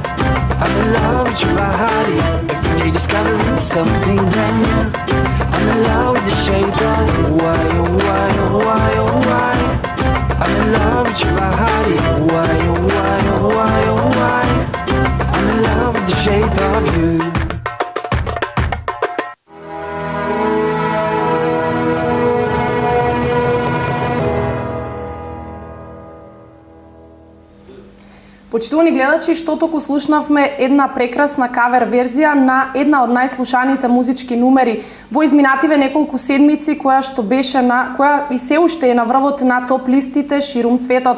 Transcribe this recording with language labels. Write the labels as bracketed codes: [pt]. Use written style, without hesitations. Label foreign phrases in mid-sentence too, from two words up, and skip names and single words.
[en] I'm in love with your body. Every day discovering something brand new. I'm in love with the shape of why, oh why, oh why, oh why? I'm in love with your body. Why, oh why, oh why, oh why? I'm in love with the shape of you. [mk] Почитувани гледачи, што току слушнавме една прекрасна кавер верзија на една од најслушаните музички numeri во изминативе неколку седмици, која и се уште е на врвот на топ листите ширум светот.